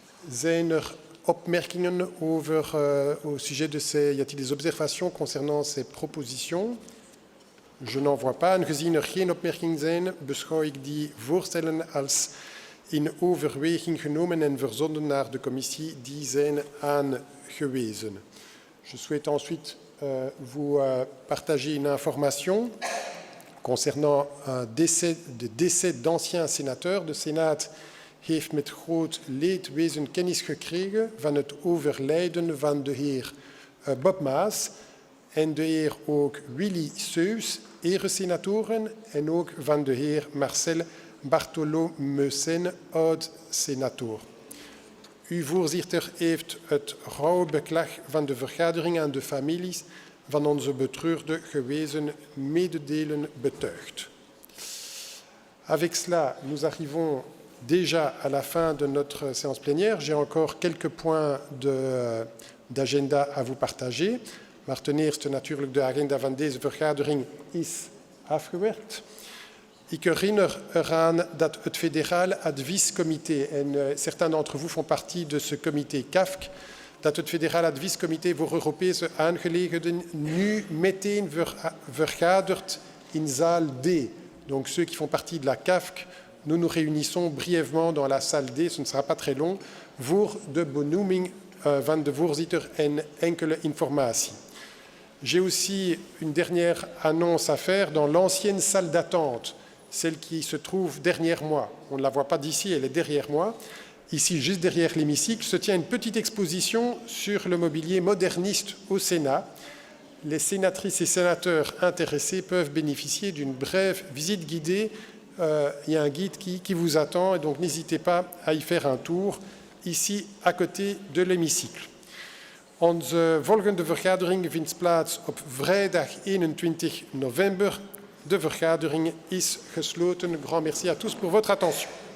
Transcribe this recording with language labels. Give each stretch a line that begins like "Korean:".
Dutch: Zijn er opmerkingen over,
French: au sujet de ces... Y a-t-il des observations concernant ces propositions? Je n'en vois pas.
Dutch: Aangezien er geen opmerkingen zijn, beschouw ik die voorstellen als in overweging genomen en verzonden naar de commissie. Die zijn aangewezen.
French: Je souhaite ensuite vous partager une information concernant de décès d'anciens sénateurs.
Dutch: De Senaat heeft met groot leedwezen kennis gekregen van het overlijden van de heer Bob Maas en de heer ook Willy Seus, eresenatoren, en ook van de heer Marcel Bartholomeusen, oud-senator. Uw voorzitter heeft het rouwbeklag van de vergadering aan de families van onze betreurde gewezen mededelen betuigd.
French: Avec cela, nous arrivons déjà à la fin de notre séance plénière. J'ai encore quelques points d'agenda à vous partager.
Dutch: Maar ten eerste natuurlijk de agenda van deze vergadering is afgewerkt. Ik herinner eraan dat het federaal adviescomité,
French: en certains d'entre vous font partie de ce comité CAFC,
Dutch: dat het federaal adviescomité voor Europese aangelegenheden nu meteen vergadert in zaal D.
French: Donc ceux qui font partie de la CAFC, nous nous réunissons brièvement dans la salle D, ce ne sera pas très long,
Dutch: voor de benoeming van de voorzitter en enkele informatie.
French: J'ai aussi une dernière annonce à faire dans l'ancienne salle d'attente, celle qui se trouve derrière moi. On ne la voit pas d'ici, elle est derrière moi. Ici, juste derrière l'hémicycle, se tient une petite exposition sur le mobilier moderniste au Sénat. Les sénatrices et sénateurs intéressés peuvent bénéficier d'une brève visite guidée. Il y a un guide qui vous attend, et donc n'hésitez pas à y faire un tour, ici à côté de l'hémicycle.
Dutch: Onze volgende vergadering vindt plaats op vrijdag 21 november. De vergadering is gesloten.
French: Grand merci à tous pour votre attention.